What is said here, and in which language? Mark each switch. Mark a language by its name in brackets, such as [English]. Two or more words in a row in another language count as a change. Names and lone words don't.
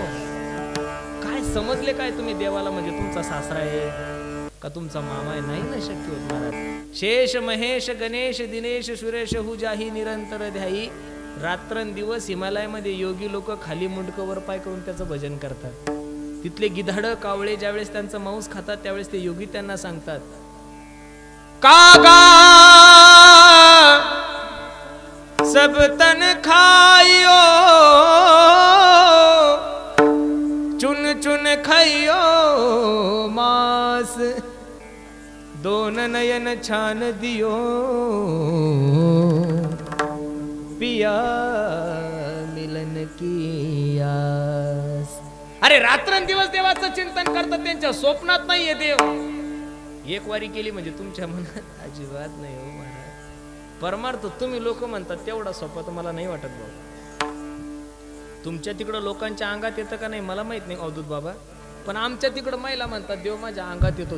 [Marathi] काय समजले काय तुम्ही देवाला, म्हणजे तुमचा सासरा आहे का तुमचा मामा आहे? नाही ना शक्य होत महाराज. [Hindi] शेष महेश गणेश दिनेश सुरेश हुजाही निरंतर ध्याई. [Marathi] रात्रंदिवस हिमालयामध्ये योगी लोक खाली मुंडकं वर पाय करून त्याचं भजन करतात. तिथले गिधाड कावळे ज्यावेळेस त्यांचं मांस खातात त्यावेळेस ते योगी त्यांना सांगतात, [Hindi] कागा सब तन खाइयो चुन चुन खाइयो मांस, दोन नयन छान दियो पिया मिलन की आस. [Marathi] अरे रात्रंदिवस देवाचं चिंतन करतात, त्यांच्या स्वप्नात नाहीये देव. एक वारी केली म्हणजे तुमच्या मनात अजिबात नाही हो महाराज. परमार्थ तुम्ही लोक म्हणतात तेवढा सोपा तुम्हाला नाही वाटत बाबा. तुमच्या तिकडं लोकांच्या अंगात येतं का नाही मला माहित नाही अवधूत बाबा, पण आमच्या तिकडं महिला म्हणतात देव माझ्या अंगात येतो.